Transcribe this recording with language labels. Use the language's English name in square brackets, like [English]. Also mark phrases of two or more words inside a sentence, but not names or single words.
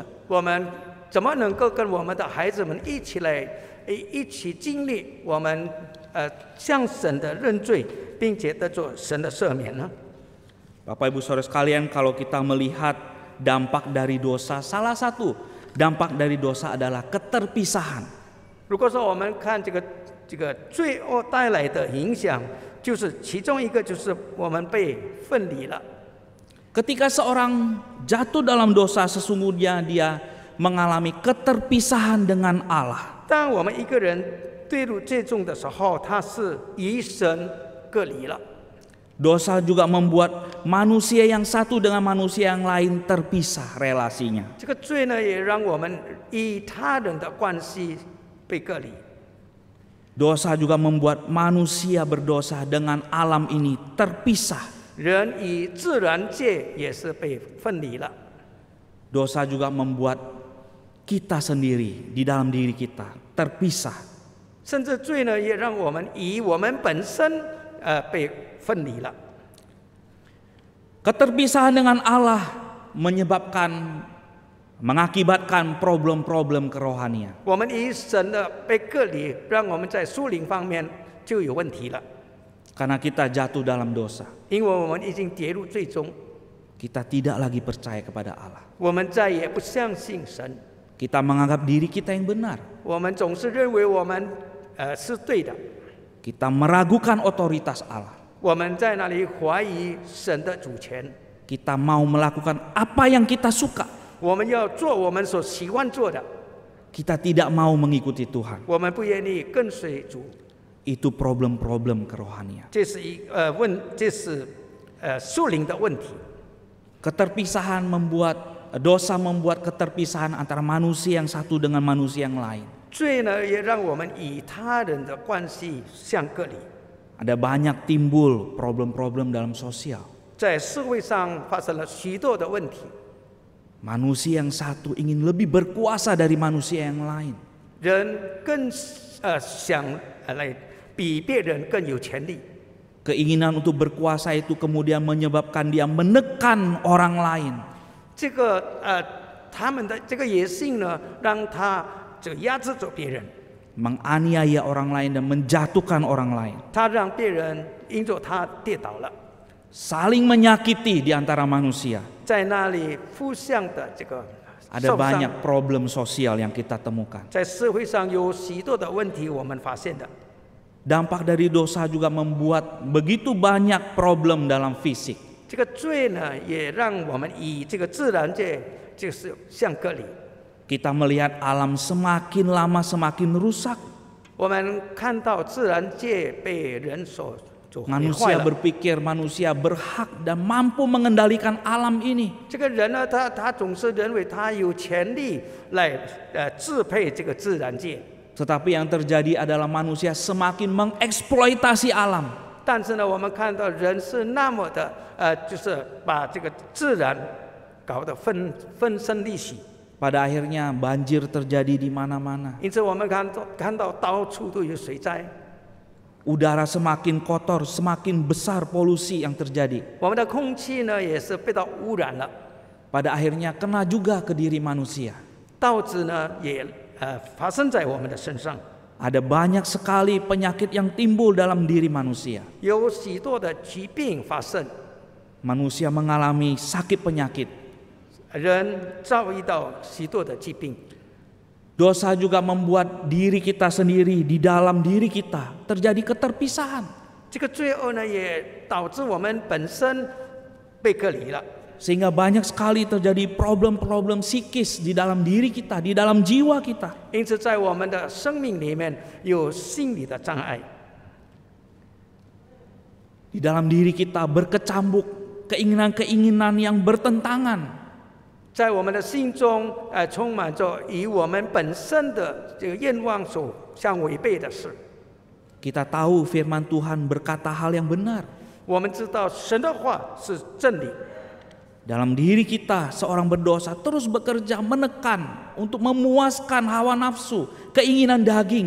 [Chinese] 我们怎么能够跟我们的孩子们一起来一起经历我们向神的认罪，并且得着神的赦免呢？ [Indonesian] Bapak Ibu Saudara sekalian, kalau kita melihat dampak dari dosa, salah satu dampak dari dosa adalah keterpisahan. [Chinese] 如果说我们看这个罪恶带来的影响，就是其中一个就是我们被分离了。 [Indonesian] Ketika seorang jatuh dalam dosa, sesungguhnya dia mengalami keterpisahan dengan Allah. [Chinese] 当我们一个人坠入最重的时候，他是与神隔离了。 [Indonesian] Dosa juga membuat manusia yang satu dengan manusia yang lain terpisah relasinya. [Chinese] 这个罪呢，也让我们与他人的关系被隔离。 [Indonesian] Dosa juga membuat manusia berdosa dengan alam ini terpisah. [Chinese] 人与自然界也是被分离了。 [Indonesian] Dosa juga membuat kita sendiri di dalam diri kita terpisah. [Chinese] 甚至罪呢，也让我们与我们本身被分离了。 [Indonesian] Keterpisahan dengan Allah mengakibatkan problem-problem kerohanian. [Chinese] 我们与神的被隔离，让我们在属灵方面就有问题了， [Indonesian] Karena kita jatuh dalam dosa, [Chinese] 因为我们已经跌入最终， [Indonesian] kita tidak lagi percaya kepada Allah. [Chinese] 我们再也不相信神， [Indonesian] Kita menganggap diri kita yang benar. [Chinese] 我们总是认为我们是对的， [Indonesian] Kita meragukan otoritas Allah. [Chinese] 我们在那里怀疑神的主权， [Indonesian] Kita mau melakukan apa yang kita suka. [Chinese] 我们要做我们所喜欢做的， [Indonesian] Kita tidak mau mengikuti Tuhan. [Chinese] 我们不愿意跟随主。 [Indonesian] Itu problem-problem kerohanian. [Chinese] 这是这是属灵的问题。 [Indonesian] Keterpisahan dosa membuat keterpisahan antara manusia yang satu dengan manusia yang lain. [Chinese] 罪呢，也让我们与他人的关系相隔离。 [Indonesian] Ada banyak timbul problem-problem dalam sosial. [Chinese] 在社会上发生了许多的问题， [Indonesian] Manusia yang satu ingin lebih berkuasa dari manusia yang lain. [Chinese] 人更想来比别人更有权利。 [Indonesian] Keinginan untuk berkuasa itu kemudian menyebabkan dia menekan orang lain. [Chinese] 这个他们的这个野性呢，让他这个压制着别人， [Indonesian] Menganiaya orang lain dan menjatuhkan orang lain. [Chinese] 他让别人因着他跌倒了， [Indonesian] Saling menyakiti di antara manusia. [Chinese] 在那里互相的这个 [Indonesian] Ada [Chinese] 受伤。 [Indonesian] banyak problem sosial yang kita temukan. [Chinese] 在社会上有许多的问题，我们发现的。 [Indonesian] Dampak dari dosa juga membuat begitu banyak problem dalam fisik. [Chinese] 这个罪呢，也让我们与这个自然界就是相隔离。 [Indonesian] Kita melihat alam semakin lama semakin rusak. [Chinese] 我们看到自然界被人所毁坏 [Indonesian] Manusia [Chinese] 了。 [Indonesian] berpikir manusia berhak dan mampu mengendalikan alam ini. [Chinese] 这个人呢，他总是认为他有权利来支配这个自然界， [Indonesian] Tetapi yang terjadi adalah manusia semakin mengeksploitasi alam. [Chinese] 但是呢，我们看到人是那么的就是把这个自然搞得分身离析。 [Indonesian] Pada akhirnya banjir terjadi di mana-mana. [Chinese] 因此，我们看到到处都有水灾， [Indonesian] Udara semakin kotor, semakin besar polusi yang terjadi. [Chinese] 我们的空气呢也是被到污染了， [Indonesian] Pada akhirnya kena juga ke diri manusia. [Chinese] 导致呢也发生在我们的身上。 [Indonesian] Ada banyak sekali penyakit yang timbul dalam diri manusia. [Chinese] 有许多的疾病发生， [Indonesian] Manusia mengalami sakit penyakit. [Chinese] 人遭遇到许多的疾病。 [Indonesian] Dosa juga membuat diri kita sendiri di dalam diri kita terjadi keterpisahan. [Chinese] 这个罪恶呢，也导致我们本身被隔离了。 [Indonesian] Sehingga banyak sekali terjadi problem-problem psikis di dalam diri kita, di dalam jiwa kita. [Chinese] 因此，在我们的生命里面有心理的障碍， [Indonesian] Di dalam diri kita berkecambuk keinginan-keinginan yang bertentangan. [Chinese] 在我们的心中，充满着与我们本身的这个愿望所相违背的事。 [Indonesian] Kita tahu firman Tuhan berkata hal yang benar. [Chinese] 我们知道神的话是真理。 [Indonesian] Dalam diri kita seorang berdosa terus bekerja menekan untuk memuaskan hawa nafsu, keinginan daging.